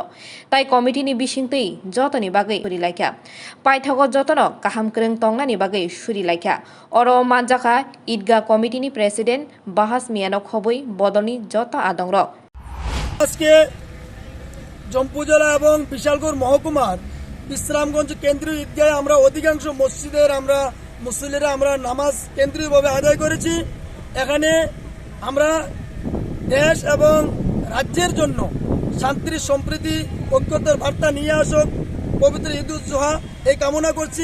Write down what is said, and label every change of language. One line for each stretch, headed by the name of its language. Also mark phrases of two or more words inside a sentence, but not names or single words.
Kok Borok: Tai committee ni Bishinte, Jotani Bagay, Shuri Laika. Paitago Jotono, Kaham Kring Tongani Bagay, Shuri Laika. Oro Manjaka, Idga committee ni President, Bahas Miano Khobui, Bodoni, Jota Adongro. Aske Jompujala
Bangla: এবং বিশালগড় মহকুমার বিশ্রামগঞ্জ কেন্দ্রীয় ঈদগাহে আমরা অধিকাংশ মসজিদের আমরা মুসল্লিরা আমরা নামাজ কেন্দ্রীয়ভাবে আদায় করেছি। এখানে আমরা দেশ এবং রাজ্যের জন্য শান্তি সম্প্রীতি ঐক্যতার বার্তা নিয়ে আসুক পবিত্র ঈদ উল জুহা এই কামনা করছি।